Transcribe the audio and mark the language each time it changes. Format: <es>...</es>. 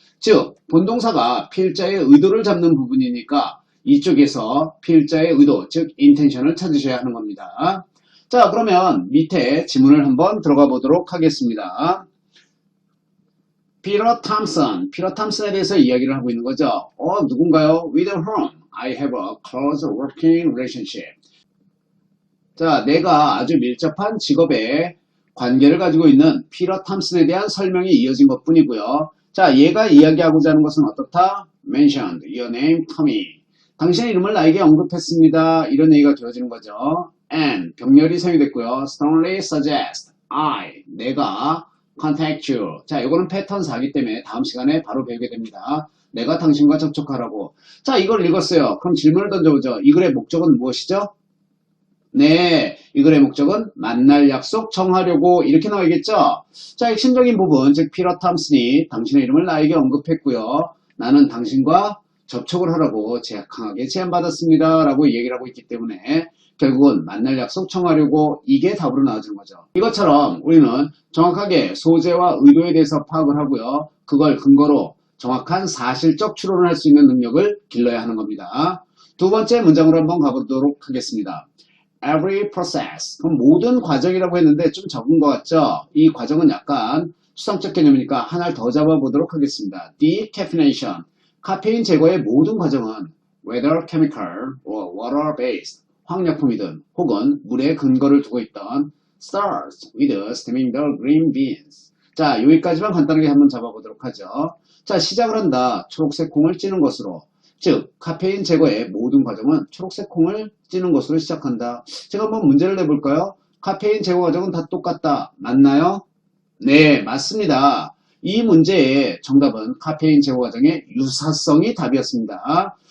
<ko>즉 본동사가 필자의 의도를 잡는 부분이니까 이쪽에서 필자의 의도, 즉 intention을 찾으셔야 하는 겁니다. 자, 그러면 밑에 지문을 한번 들어가 보도록 하겠습니다. 피터 탐슨에 대해서 이야기를 하고 있는 거죠. 누군가요?</ko> <en>With whom I have a close working relationship.</en> <ko>자, 내가 아주 밀접한 직업에 관계를 가지고 있는 피터 탐슨에 대한 설명이 이어진 것 뿐이고요. 자, 얘가 이야기하고자 하는 것은 어떻다?</ko> <en>Mentioned your name, Tommy.</en> <ko>당신의 이름을 나에게 언급했습니다. 이런 얘기가 되어지는 거죠. And 병렬이 사용됐고요.</ko> <en>strongly suggest,</en> <ko>내가</ko> <en>contact you.</en> <ko>자, 이거는 패턴 4기 때문에 다음 시간에 바로 배우게 됩니다. 내가 당신과 접촉하라고. 자, 이걸 읽었어요. 그럼 질문을 던져보죠. 이 글의 목적은 무엇이죠? 네, 이 글의 목적은 만날 약속 정하려고 이렇게 나와있겠죠? 자, 핵심적인 부분, 즉 피터 탐슨이 당신의 이름을 나에게 언급했고요. 나는 당신과 접촉을 하라고 강하게 제안받았습니다. 라고 얘기를 하고 있기 때문에 결국은 만날 약속 청하려고 이게 답으로 나와주는 거죠. 이것처럼 우리는 정확하게 소재와 의도에 대해서 파악을 하고요. 그걸 근거로 정확한 사실적 추론을 할 수 있는 능력을 길러야 하는 겁니다. 두 번째 문장으로 한번 가보도록 하겠습니다.</ko> <en>Every process.</en> <ko>그럼 모든 과정이라고 했는데 좀 적은 것 같죠? 이 과정은 약간 수상적 개념이니까 하나를 더 잡아보도록 하겠습니다.</ko> <en>Decaffeination.</en> <ko>카페인 제거의 모든 과정은</ko> <en>whether chemical or water based,</en> <ko>화학약품이든 혹은 물에 근거를 두고 있던</ko> <en>starts with steaming the green beans.</en> <ko>자, 여기까지만 간단하게 한번 잡아보도록 하죠. 자, 시작을 한다. 초록색 콩을 찌는 것으로. 즉, 카페인 제거의 모든 과정은 초록색 콩을 찌는 것으로 시작한다. 제가 한번 문제를 내볼까요? 카페인 제거 과정은 다 똑같다. 맞나요? 네, 맞습니다. 이 문제의 정답은 카페인 제거 과정의 유사성이 답이었습니다.</ko>